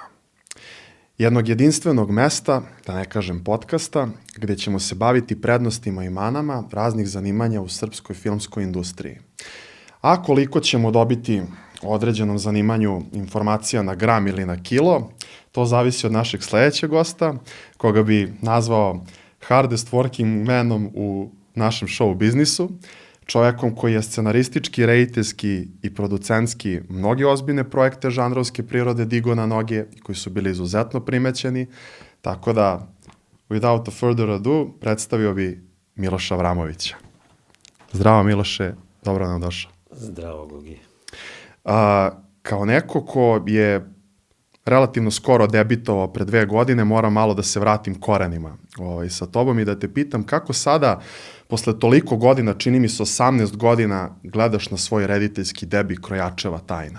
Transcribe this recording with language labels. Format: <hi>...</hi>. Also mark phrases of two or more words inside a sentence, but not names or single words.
<sr>Jednog jedinstvenog mesta, da ne kažem podcasta, gdje ćemo se baviti prednostima i manama raznih zanimanja u srpskoj filmskoj industriji. A koliko ćemo dobiti o određenom zanimanju informacija na gram ili na kilo, to zavisi od našeg sledećeg gosta, koga bi nazvao</sr> <en>hardest working</en> <sr>manom u našem show biznisu, čovjekom koji je scenaristički, rediteljski i producentski mnogi ozbiljne projekte žanrovske prirode digo na noge i koji su bili izuzetno primećeni, tako da,</sr> <en>without a further ado,</en> <sr>predstavio bi Miloša Avramovića. Zdravo Miloše, dobro nam došao. Zdravo, Gogi. Kao neko ko je relativno skoro debitovao pre 2 godine, moram malo da se vratim korenima sa tobom i da te pitam kako sada, posle toliko godina, čini mi se 18 godina, gledaš na svoj rediteljski debi Krojačeva tajna?</sr>